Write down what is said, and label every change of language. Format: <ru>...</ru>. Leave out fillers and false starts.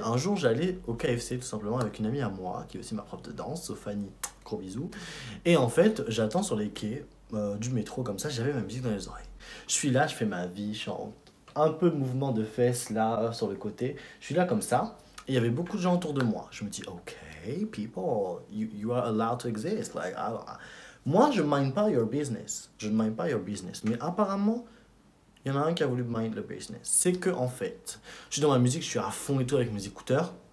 <fr>Un jour, j'allais au KFC, tout simplement, avec une amie à moi, qui est aussi ma prof de danse, Sophanie. Gros bisous. Et en fait, j'attends sur les quais du métro, comme ça, j'avais ma musique dans les oreilles. Je suis là, je fais ma vie, je suis en un peu de mouvement de fesses là sur le côté. Je suis là comme ça et il y avait beaucoup de gens autour de moi. Je me dis,</fr> <en>ok, people, you are allowed to exist. Like,</en> <fr>moi, je</fr> <en>mind pas your business.</en> <fr>Je ne mind pas</fr> <en>your business.</en> <fr>Mais apparemment, il y en a un qui a voulu mind le business. C'est que en fait, je suis dans ma musique, je suis à fond et tout avec mes écouteurs.</fr>